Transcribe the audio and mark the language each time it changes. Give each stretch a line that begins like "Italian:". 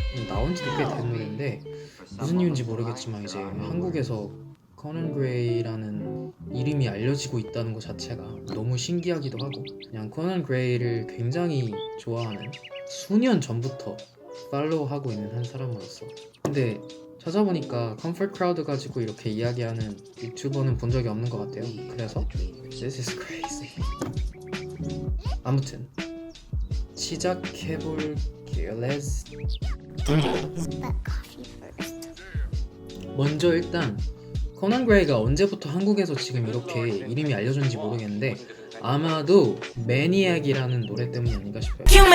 Korean: 나온 지도 꽤 된 노래인데 무슨 이유인지 모르겠지만 이제 한국에서 코난 그레이라는 이름이 알려지고 있다는 것 자체가 너무 신기하기도 하고 그냥 코난 그레이를 굉장히 좋아하는 수년 전부터 팔로우하고 있는 한 사람으로서 근데 찾아보니까 컴포트 크라우드 가지고 이렇게 이야기하는 유튜버는 본 적이 없는 것 같아요. 그래서
English: This is crazy.
Korean: 아무튼 시작해볼게요.
English: Let's
Korean: 먼저 일단 코난 그레이가 언제부터 한국에서 지금 이렇게 이름이 알려졌는지 모르겠는데 아마도 매니악이라는 노래 때문이 아닌가 싶어요.